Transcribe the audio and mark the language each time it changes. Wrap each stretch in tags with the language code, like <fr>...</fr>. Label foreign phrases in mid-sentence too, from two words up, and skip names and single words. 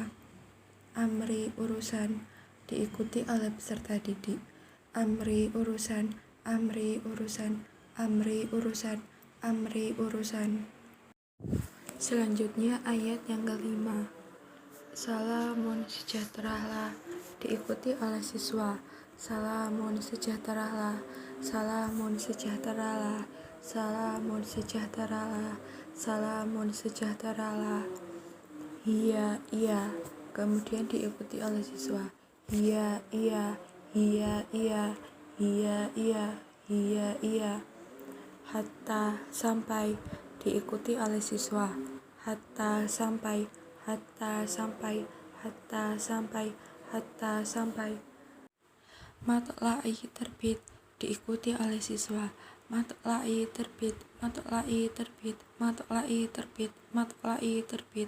<id>Amri, urusan, diikuti oleh peserta didik. Amri, urusan, amri, urusan, amri, urusan, amri, urusan. Selanjutnya ayat yang kelima. Salamun, sejahteralah, diikuti oleh siswa. Salamun, sejahteralah, salamun, sejahteralah, salamun, sejahteralah, salamun, sejahteralah. Hiya, iya, kemudian diikuti oleh siswa. Hiya, iya, hiya, iya, hiya, iya, hiya, iya. Hatta, sampai, diikuti oleh siswa. Hatta, sampai, hatta, sampai, hatta, sampai, hatta, sampai. Matla'i, terbit, diikuti oleh siswa. Matla'i, terbit, matla'i, terbit, matla'i, terbit, matla'i, terbit.</id>